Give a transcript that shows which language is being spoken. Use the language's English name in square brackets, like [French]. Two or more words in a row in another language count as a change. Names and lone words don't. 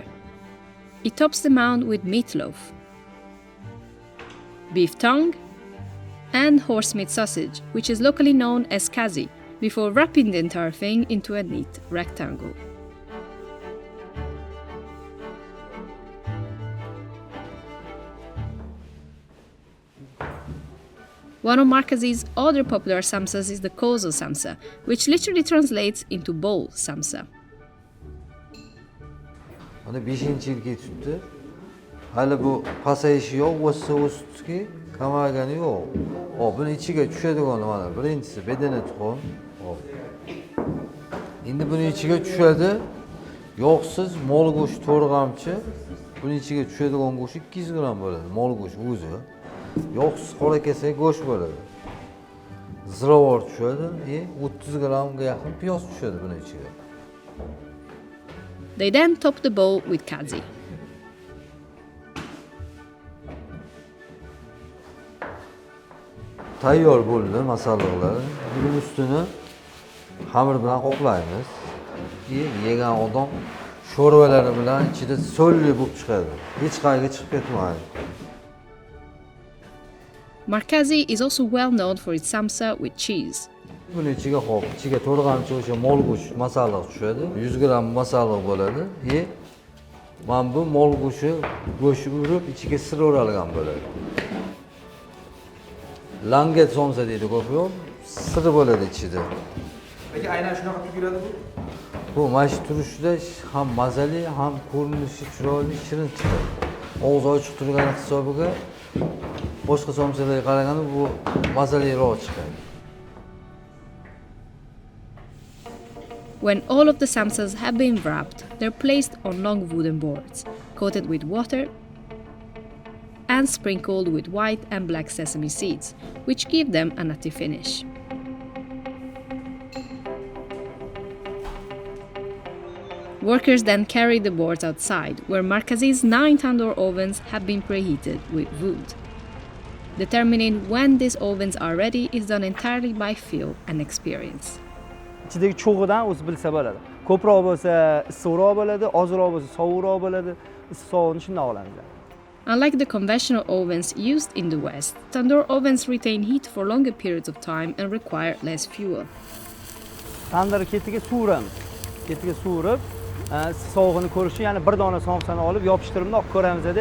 [English] He tops the mound with meatloaf, beef tongue, and horsemeat sausage, which is locally known as kazi, before wrapping the entire thing into a neat rectangle. One of Markazi's other popular samsas is the koza samsa, which literally translates into bowl samsa. [Uzbek] Hani 5-chi yilga tutdi. Hali bu pasayishi yo'q, o'sdi-o'sdiki, kamaygani yo'q. Hop, buni ichiga tushadigan mana birinchisi bedana tuxum. Hop. Endi buni ichiga tushadi. Yog'siz mol go'sht to'rg'amchi. Buni ichiga tushadigan go'sht 200 gram bo'ladi, mol go'sht o'zi. Yog'siz qora kesak go'sht bo'ladi. Ziravor tushadi, 30 gramga yaqin piyoz tushadi buni ichiga. [English] They then top the bowl with kazi. [Uzbek] Tayyor bo'ldi masalliqlar. Buning ustini xamir bilan qoplaymiz. Yegan odam sho'rvalari bilan ichida so'lli bo'lib chiqadi. Hech qayerga chiqib ketmaydi. [English] Markazi is also well known for its samsa with cheese. [Uzbek] Buni ichiga ichiga to'rg'amchi o'sha mol go'sht masalliq tushadi. 100 gram masalliq bo'ladi. Mana bu mol go'shti urib ichiga sir o'ralgan bo'ladi. Langet somsa deydi ko'p yo'q, sir bo'ladi ichida. Peki aynan shunaqa tuyuladi bu? Bu mana shu turishida ham mazali, ham ko'rinishi chiroyli, shirin chiqadi. Og'iz ochiq turgani hisobiga boshqa somsalarga qaraganda bu mazaliroq chiqadi. [English] When all of the samsas have been wrapped, they're placed on long wooden boards, coated with water and sprinkled with white and black sesame seeds, which give them a nutty finish. Workers then carry the boards outside, where Markazi's 9 tandoor ovens have been preheated with wood. Determining when these ovens are ready is done entirely by feel and experience. [Uzbek] Ichidagi cho'g'idan o'zi bilsa bo'ladi. Ko'proq bo'lsa issiqroq bo'ladi, ozroq bo'lsa sovuqroq bo'ladi. Issiqni shunday olamiz. [English] Unlike the conventional ovens used in the West, tandoor ovens retain heat for longer periods of time and require less fuel. [Uzbek] Tandir ketiga suvuramiz. Ketiga suvurib, sog'ini ko'rishi, ya'ni bir dona somsani olib yopishtirib ko'ramiz-da.